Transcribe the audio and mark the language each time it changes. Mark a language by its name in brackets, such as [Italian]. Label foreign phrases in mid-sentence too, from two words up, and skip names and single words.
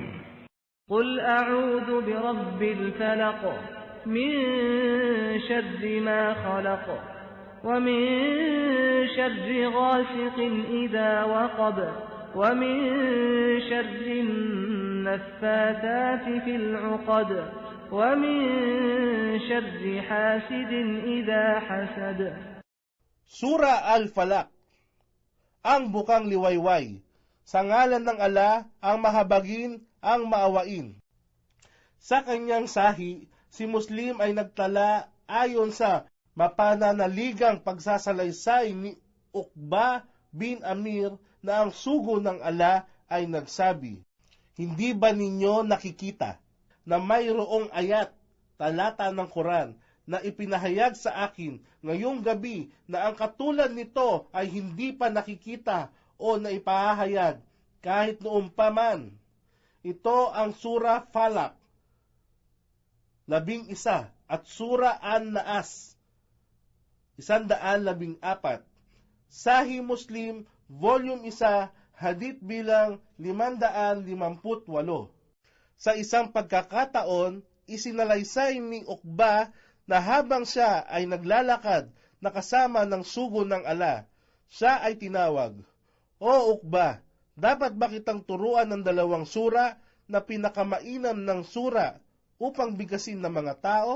[Arabic] قل أعوذ برب الفلق من شر ما خلق ومن شر غاسق إذا وقب ومن شر النفاثات في العقد ومن شر حاسد إذا حسد. [Filipino] Sura Al-Falaq, ang bukang liwayway. Sa ngalan ng Ala, ang mahabagin, ang maawain. Sa kanyang sahi, si Muslim ay nagtala ayon sa mapananaligang pagsasalaysay ni Uqba bin Amir na ang sugo ng Ala ay nagsabi, "Hindi ba ninyo nakikita na mayroong ayat, talata ng Quran, na ipinahayag sa akin ngayong gabi na ang katulad nito ay hindi pa nakikita o naipahayag kahit noon pa man?" Ito ang Sura Falaq 11 at Sura An-Naas 114. Sahih Muslim, Volume 1, Hadith bilang 558. Sa isang pagkakataon, isinalaysay ni Uqba na habang siya ay naglalakad na kasama ng sugo ng Ala, siya ay tinawag, "O Uqba, dapat ba kitang turuan ng 2 sura na pinakamainam ng sura upang bigasin ng mga tao?"